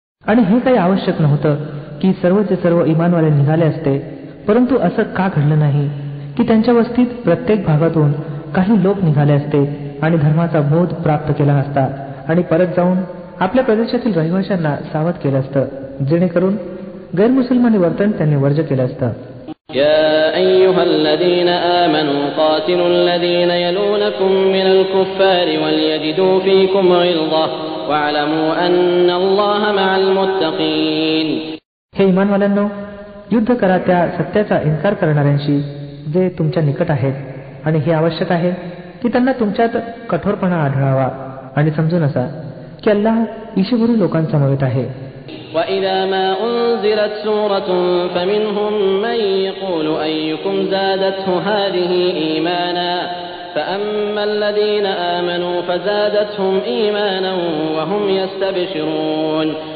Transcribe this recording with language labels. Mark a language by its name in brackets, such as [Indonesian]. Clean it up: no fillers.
[Marathi] आणि हे काही आवश्यक नव्हतं की सर्वचे सर्व इमानवाले निघाले असते, परंतु असं का घडलं नाही की त्यांच्या वस्तीत प्रत्येक भागातून काही लोक निघाले असते आणि धर्माचा बोध प्राप्त केला नसता आणि परत जाऊन आपल्या प्रदेशातील रहिवाशांना सावध केलं असतं, जेणेकरून गैरमुसलमानी वर्तन त्यांनी वर्ज्य केलं असतं. [Arabic] يا أيها الذين آمنوا قاتلوا الذين يلونكم من الكفار وليجدوا فيكم غلظة واعلموا أن الله مع المتقين. [Marathi] हे इमानवाल्यांनो, युद्ध करा त्या सत्याचा इन्कार करणाऱ्यांशी जे तुमच्या निकट आहेत आणि हे आवश्यक आहे की त्यांना तुमच्यात कठोरपणा आढळावा आणि समजून असा की अल्लाह ईशभरू लोकांसमवेत आहे. [Arabic] وَإِذَا مَا أُنْزِلَتْ سُورَةٌ فَمِنْهُمْ مَنْ يَقُولُ أَيُّكُمْ زَادَتْهُ هَذِهِ إِيمَانًا فَأَمَّا الَّذِينَ آمَنُوا فَزَادَتْهُمْ إِيمَانًا وَهُمْ يَسْتَبْشِرُونَ.